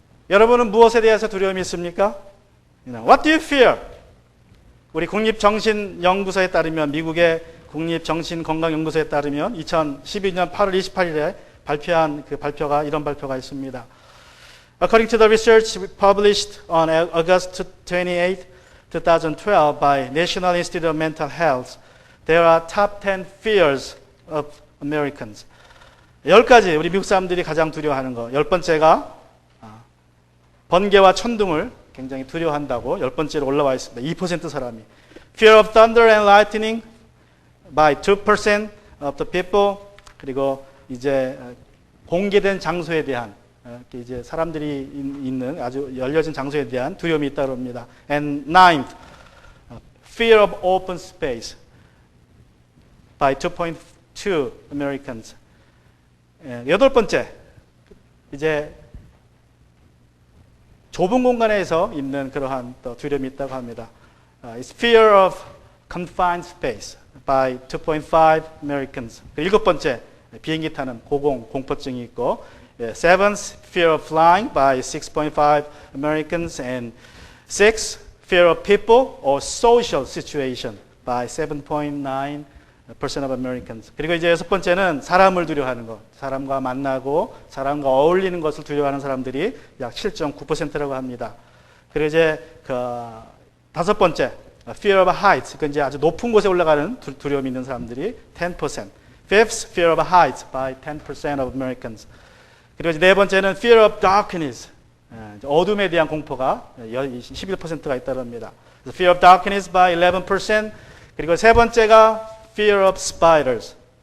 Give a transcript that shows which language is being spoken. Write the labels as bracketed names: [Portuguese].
[Korean] 여러분은 무엇에 대해서 두려움이 있습니까? [English] What do you fear? [Korean] 우리 국립정신연구소에 따르면 미국의 국립정신건강연구소에 따르면 2012년 8월 28일에 발표한 그 발표가 이런 발표가 있습니다. [English] According to the research published on August 28, 2012 by National Institute of Mental Health, there are top 10 fears of Americans. [Korean] 10가지 우리 미국 사람들이 가장 두려워하는 거. 10번째가 번개와 천둥을 굉장히 두려워한다고 10번째로 올라와 있습니다. 2% 사람이. [English] Fear of thunder and lightning by 2% of the people. [Korean] 그리고 이제 공개된 장소에 대한 이렇게 이제 사람들이 있는 아주 열려진 장소에 대한 두려움이 있다고 합니다. [English] And ninth, fear of open space by 2.2 Americans. [Korean] 여덟 번째, 이제 좁은 공간에서 있는 그러한 또 두려움이 있다고 합니다. [English] It's fear of confined space by 2.5 Americans. [Korean] 일곱 번째, 비행기 타는 공포증이 있고, [English] seventh, fear of flying by 6.5 Americans, and sixth, fear of people or social situation by 7.9% of Americans. [Korean] 그리고 이제 여섯 번째는 사람을 두려워하는 것, 사람과 만나고 사람과 어울리는 것을 두려워하는 사람들이 약 7.9%라고 합니다. 그리고 이제 그 다섯 번째, [English] fear of heights, [Korean] 그 이제 아주 높은 곳에 올라가는 두려움이 있는 사람들이 10%. [English] Fifth, fear of heights by 10% of Americans. [Korean] 그리고 이제 네 번째는 [English] fear of darkness, [Korean] 어둠에 대한 공포가 11%가 있다고 합니다. [English] Fear of darkness by 11%. [Korean] 그리고 세 번째가 [English] fear of spiders.